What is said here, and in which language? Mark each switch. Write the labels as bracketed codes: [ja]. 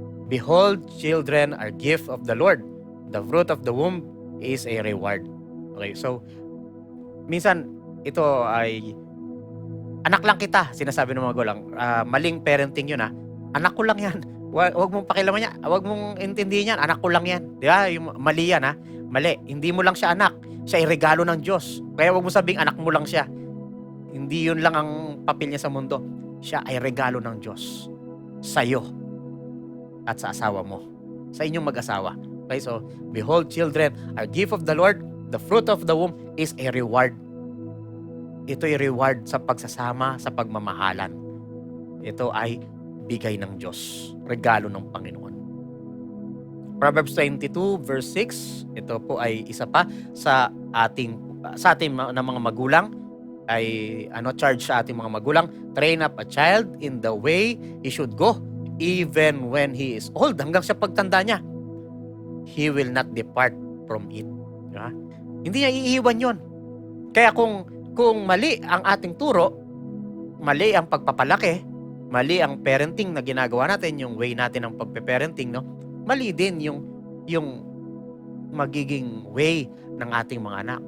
[en] Behold, children are gift of the Lord. The fruit of the womb is a reward. [tl] Okay, so minsan ito ay anak lang kita, sinasabi ng mga magulang. Maling parenting yun Anak ko lang yan. Huwag mong pakialaman yan. Huwag mong intindihin yan. Anak ko lang yan. Di ba? Yung mali yan Mali. Hindi mo lang siya anak. Siya ay regalo ng Diyos. Kaya huwag mo sabing anak mo lang siya. Hindi yun lang ang papel niya sa mundo. Siya ay regalo ng Diyos. Sa'yo. At sa asawa mo. Sa inyong mag-asawa. [en] Okay, so, behold, children are gift of the Lord. The fruit of the womb is a reward. [tl] Ito'y reward sa pagsasama, sa pagmamahalan. Ito ay bigay ng Diyos. Regalo ng Panginoon. Proverbs 22 verse 6. Ito po ay isa pa sa ating na mga magulang. Ay charge sa ating mga magulang. [en] Train up a child in the way he should go. Even when he is old. [tl] Hanggang sa pagtanda niya. [en] He will not depart from it. [tl] Diba? Hindi niya iiwan yon. Kaya kung mali ang ating turo, mali ang pagpapalaki, mali ang parenting na ginagawa natin, yung way natin ng pagpe-parenting, mali din yung magiging way ng ating mga anak.